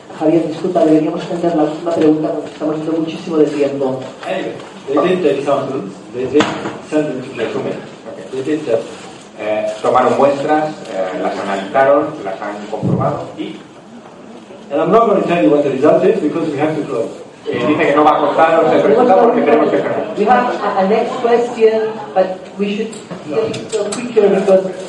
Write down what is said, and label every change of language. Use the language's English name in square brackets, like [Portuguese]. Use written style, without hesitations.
[Spanish] Javier, disculpa, deberíamos entender la última pregunta porque estamos haciendo muchísimo de tiempo. Tomaron muestras, las analizaron, las han comprobado y. [English] And I'm not going to tell you what the result is because we have to close. [Spanish] Dice que no va a contaros el resultado porque tenemos que cerrar. [English] We have a next question, but we should get it so quicker because.